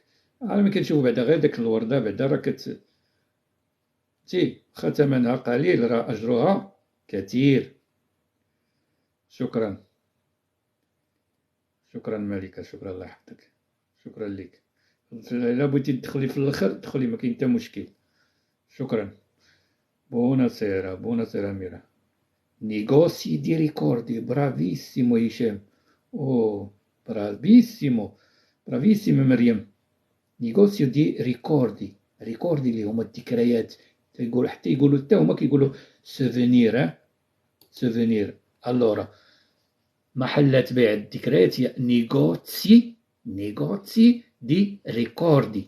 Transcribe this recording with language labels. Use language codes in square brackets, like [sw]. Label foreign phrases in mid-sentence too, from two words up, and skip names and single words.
[ar] أنا ملي كنشوف بعدا غير داك الوردة بعدا راه واخا ثمنها قليل راه أجرها كثير. شكرا ملكة. شكرا الله يحفظك. شكرا لك. إلا بغيتي تدخلي في الآخر دخلي، ما كاين حتى مشكل. شكرا. [it] buonasera ميرا. Negozi di ricordi. Bravissimo هشام. bravissima مريم. negozio di ricordi [ar] اللي هما الذكريات. حتى يقولوا حتى هما كيقولوا سوفونير. allora محلات بيع الذكريات هي [it] negozi di ricordi.